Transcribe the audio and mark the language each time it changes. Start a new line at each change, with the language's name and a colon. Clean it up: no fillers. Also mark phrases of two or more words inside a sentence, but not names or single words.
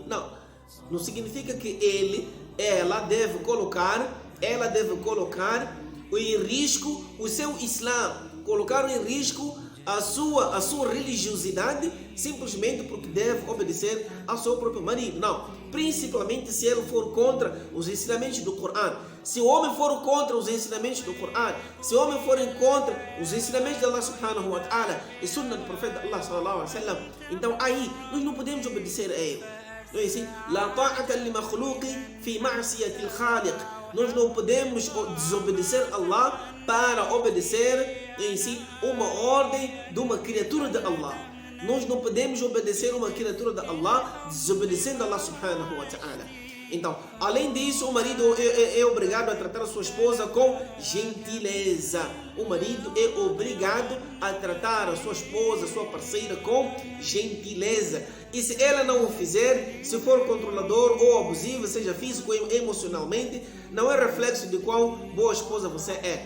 Portuguese: Não significa que ela deve colocar em risco o seu Islã, colocar em risco a sua religiosidade simplesmente porque deve obedecer ao seu próprio marido. Não, principalmente se ele for contra os ensinamentos do Corão. Se o homem for contra os ensinamentos do Corão, se o homem for contra os ensinamentos de
Arabic: الله سبحانه وتعالى
Portuguese: e sunna do profeta
Arabic: الله صلى الله عليه وسلم,
Portuguese: então aí nós não podemos obedecer a ele. Não é assim?
Arabic: لا طاعة لمخلوق في معصية الخالق.
Portuguese: Nós não podemos desobedecer a Allah para obedecer em si uma ordem de uma criatura de Allah. Nós não podemos obedecer uma criatura de Allah desobedecendo a
Arabic: الله سبحانه وتعالى.
Portuguese: Então, além disso, o marido é obrigado a tratar a sua esposa com gentileza. O marido é obrigado a tratar a sua esposa, a sua parceira com gentileza. E se ela não o fizer, se for controlador ou abusivo, seja físico ou emocionalmente, não é reflexo de quão boa esposa você é.